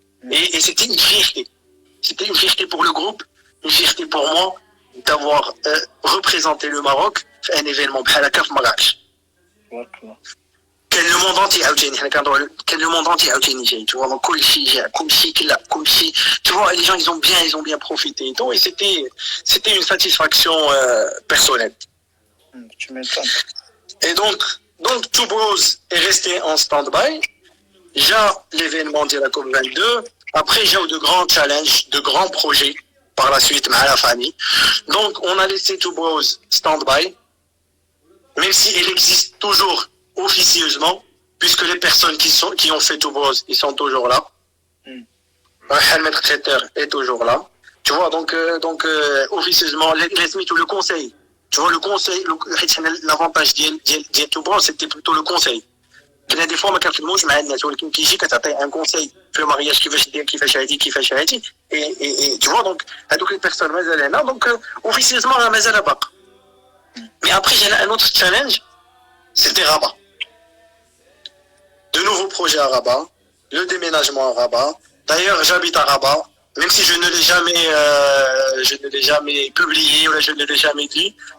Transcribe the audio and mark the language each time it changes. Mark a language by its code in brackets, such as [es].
[fr] Et c'était une fierté. C'était une fierté pour le groupe, une fierté pour moi d'avoir représenté le Maroc à un événement [ar] بحال هكا في مراكش. [fr] كان لو موند انتي عاوتاني [ar] حنا كنهضروا [fr] كان لو موند انتي عاوتاني جاي tu vois donc [ar] كلشي جا كلشي كلا كلشي [fr] tu vois les gens ils ont bien profité et tout et c'était une satisfaction personnelle. Tu m'étonnes. Et donc Toulouse est resté en stand-by. J'ai l'événement de la COP 22. Après j'ai eu de grands challenges, de grands projets par la suite à la famille. Donc on a laissé Toulouse stand-by. Même si elle existe toujours officieusement, puisque les personnes qui ont fait Toulouse, ils sont toujours là. Le maître traiteur est toujours là. Tu vois, donc officieusement, le conseil. Tu vois, le conseil, l'avantage de Toulouse, c'était plutôt le conseil. Des fois, [ar] ما كنخدموش مع الناس ولكن كيجي كتعطي un conseil في المارياج كيفاش دير كيفاش هادي [fr] et tu vois donc [ar] هذوك [fr] les personnes [ar] مازال هنا [fr] donc officieusement [ar] راه مازال باقا. [fr] Mais après, j'ai un autre challenge, c'était Rabat. De nouveaux projets à Rabat, le déménagement à Rabat. D'ailleurs, j'habite à Rabat, même si je ne l'ai jamais publié ou je ne l'ai jamais dit.